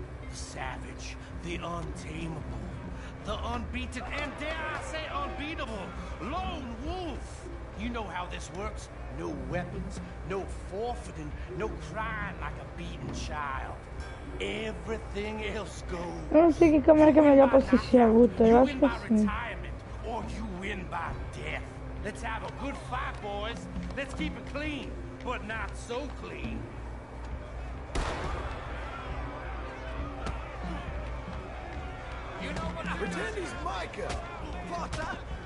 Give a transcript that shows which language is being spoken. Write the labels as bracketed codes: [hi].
[en] The savage, the untamable, the unbeaten, and dare I say unbeatable, Lone Wolf. You know how this works. No weapons, no forfeiting, no crying like a beaten child. Everything else goes. [pt] Eu não sei que câmera que é melhor pra assistir a luta. Eu acho que é assim. [en] Or you win by death. Let's have a good fight, boys. Let's keep it clean, but not so clean. You know what I Pretend he's Micah. Potter?